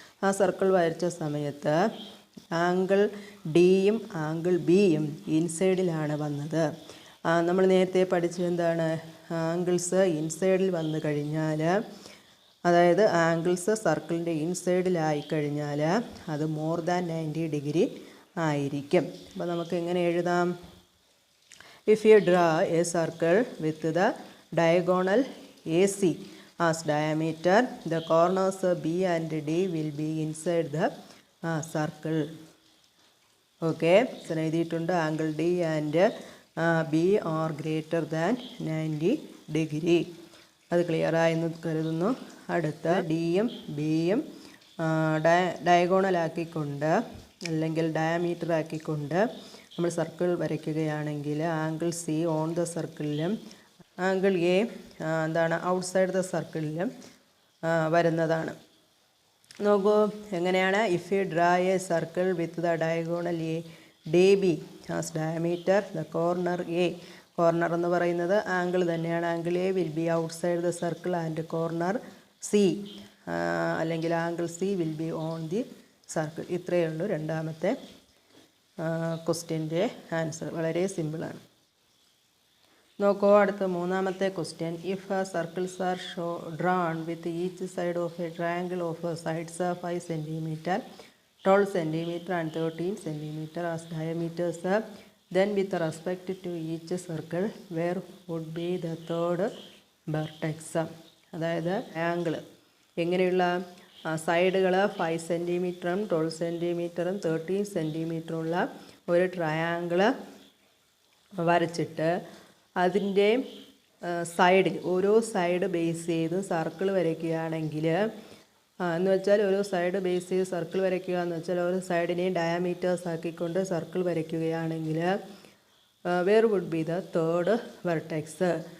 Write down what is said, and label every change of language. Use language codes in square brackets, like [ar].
[ml] ആ സർക്കിൾ വരച്ച സമയത്ത് ആംഗിൾ ഡിയും ആംഗിൾ ബിയും ഇൻസൈഡിലാണ് വന്നത്. നമ്മൾ നേരത്തെ പഠിച്ചത് എന്താണ്? ആംഗിൾസ് ഇൻസൈഡിൽ വന്നു കഴിഞ്ഞാൽ, അതായത് ആംഗിൾസ് സർക്കിളിൻ്റെ ഇൻസൈഡിലായി കഴിഞ്ഞാൽ അത് [en] more than 90 degree [ml] ആയിരിക്കും. അപ്പോൾ നമുക്ക് എങ്ങനെ എഴുതാം? [en] If you draw a circle with the diagonal AC as diameter, the corners B and D will be inside the circle. Okay, so [ml] എഴുതിയിട്ടുണ്ട് [en] Angle D and B are greater than 90 degree. [ml] അത് ക്ലിയറായെന്ന് കരുതുന്നു. അടുത്ത ഡിയും ബിയും ഡയഗോണലാക്കിക്കൊണ്ട് അല്ലെങ്കിൽ diameter ആക്കിക്കൊണ്ട് നമ്മൾ circle വരയ്ക്കുകയാണെങ്കിൽ angle C on the സർക്കിളിലും angle A എന്താണ് ഔട്ട്സൈഡ് ദ സർക്കിളിലും വരുന്നതാണ്. നോക്കൂ എങ്ങനെയാണ്? [en] if you draw a circle with the diagonal A D B as diameter, the corner A, [ml] corner എന്ന് പറയുന്നത് ആംഗിൾ തന്നെയാണ്. [en] angle A will be outside the circle and corner C [ml] അല്ലെങ്കിൽ [en] Angle C will be on the circle. [ml] ഇത്രയേ ഉള്ളൂ രണ്ടാമത്തെ ക്വസ്റ്റ്യൻ്റെ answer. വളരെ സിമ്പിളാണ്. നോക്കൂ, അടുത്ത മൂന്നാമത്തെ question. [en] If circles are drawn with each side of a triangle of sides 5 centimetre, 12 centimetre and 13 centimetre as diameters, then with respect to each circle where would be the third vertex. [ml] അതായത് angle എങ്ങനെയുള്ള സൈഡുകൾ 5 സെൻറ്റിമീറ്ററും 12 സെൻറ്റിമീറ്ററും 13 സെൻറ്റിമീറ്ററും ഉള്ള ഒരു triangle വരച്ചിട്ട് അതിൻ്റെ സൈഡിൽ ഓരോ side base ചെയ്ത് circle വരയ്ക്കുകയാണെങ്കിൽ എന്ന് വെച്ചാൽ ഓരോ സൈഡ് ബേസ് ചെയ്ത് സർക്കിൾ വരയ്ക്കുക എന്ന് വെച്ചാൽ ഓരോ സൈഡിനെയും ഡയാമീറ്റേഴ്സ് ആക്കിക്കൊണ്ട് സർക്കിൾ വരയ്ക്കുകയാണെങ്കിൽ [en] Where would be the third vertex.